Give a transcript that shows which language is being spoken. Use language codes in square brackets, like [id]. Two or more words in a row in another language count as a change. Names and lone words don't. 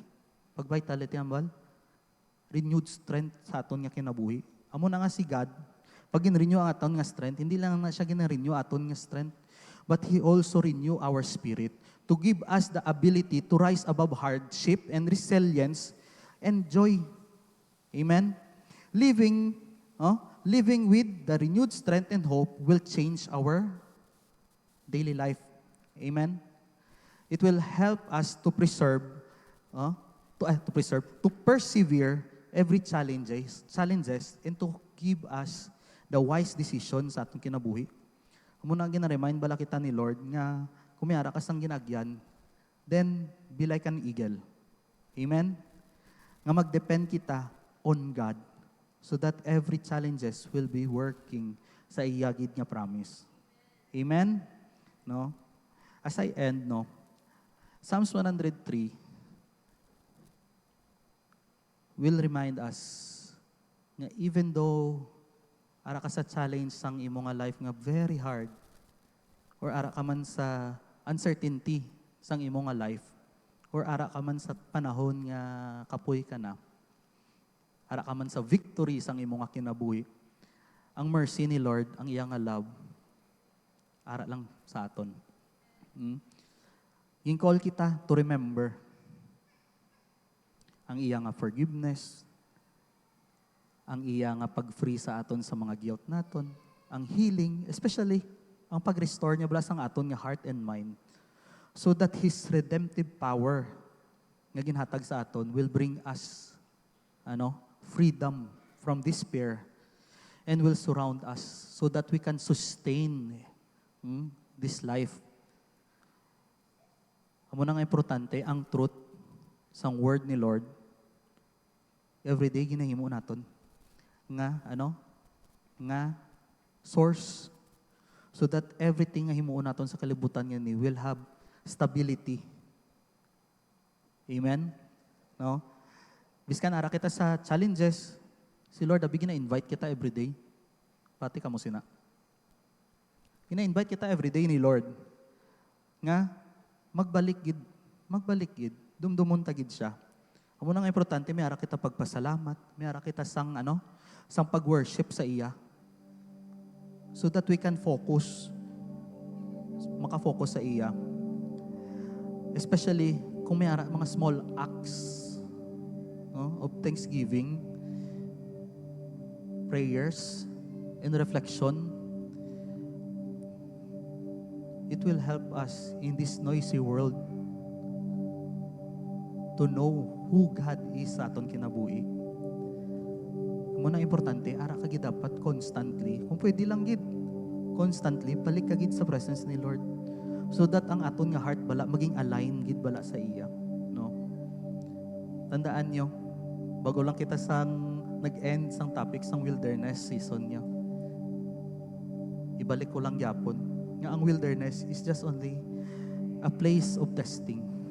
[hil] Pag vitality, ambal, [en] renewed strength [hil] sa aton nga kinabuhi. Amo na nga si God, pag gin-renew ang aton nga strength, hindi lang na siya gina-renew aton nga strength, [en] but He also renew our spirit to give us the ability to rise above hardship and resilience and joy. Amen? Living with the renewed strength and hope will change our daily life. Amen? It will help us to persevere every challenges, and to give us the wise decision [hil] sa atong kinabuhi. Muna gina-remind bala kita ni Lord nga kumiyara ka sang ginagyan, [en] then be like an eagle. Amen? [hil] Nga mag-depend kita [en] on God so that every challenges will be working [hil] sa iyagid nga [en] promise. Amen? No? As I end, Psalms 103 will remind us nga even though [hil] ara ka sa [en] challenge [hil] sang imo nga life nga [en] very hard, [hil] or ara ka man sa uncertainty sang imo nga life, or ara ka man sa panahon nga kapoy ka na, ara ka man sa victory sang imo nga kinabuhi, ang mercy ni Lord, ang iya nga love, ara lang sa aton. Call kita to remember ang iya nga forgiveness, ang iya nga pag-free sa aton sa mga guilt naton, ang healing, especially ang pag-restore niya bala sang aton nga [en] heart and mind, so that His redemptive power [hil] nga ginhatag sa aton [en] will bring us freedom from despair, and will surround us so that we can sustain this life. [hil] Amo na nga importante ang truth sang word ni Lord. Everyday ginahimo naton nga nga source, [en] so that everything [hil] nga himuon naton sa kalibutan nga ni [en] will have stability. [hil] Amen? No? Biskan ara kita sa challenges, si Lord abi gina-invite kita everyday. Pati kamo sina. Gina-invite kita everyday ni Lord nga magbalik gid, dumdumon ta gid siya. Amo nang importante may ara kita pagpasalamat, may ara kita sang pag-worship sa iya. [en] So that we can [hil] maka-focus sa iya. [en] Especially kung may mga small acts of thanksgiving, prayers, and reflection, it will help us in this noisy world to know who God is [hil] sa aton kinabuhi. Muna importante, ara ka gid dapat constantly, kung pwede lang gid, constantly, balik ka gid sa presence ni Lord. So that ang aton nga heart bala, maging align gid bala sa iya. No? Tandaan nyo, bago lang kita nag-end sang topic sang [en] wilderness season [hil] nyo, ibalik ko lang yapon, nga ang wilderness [en] is just only a place of testing.